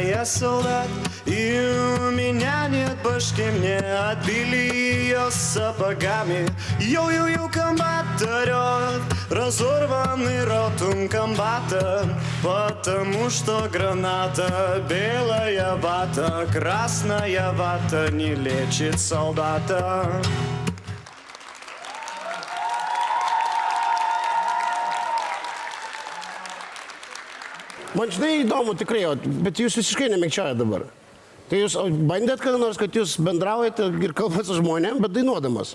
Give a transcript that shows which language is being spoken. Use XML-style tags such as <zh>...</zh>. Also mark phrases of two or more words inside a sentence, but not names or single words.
<ru>Я солдат, и у меня нет башки, мне отбили ее сапогами. Йо-йо-йо, комбат орёт, разорванный ротом комбата, потому что граната, белая вата, красная вата не лечит солдата.</ru> <lt>Man žinai įdomu tikrai, bet jūs visiškai nemikčiojate dabar. Tai jūs bandėt kada nors, kad jūs bendraujate ir kalbate su žmonėm, bet dainuodamas?</lt>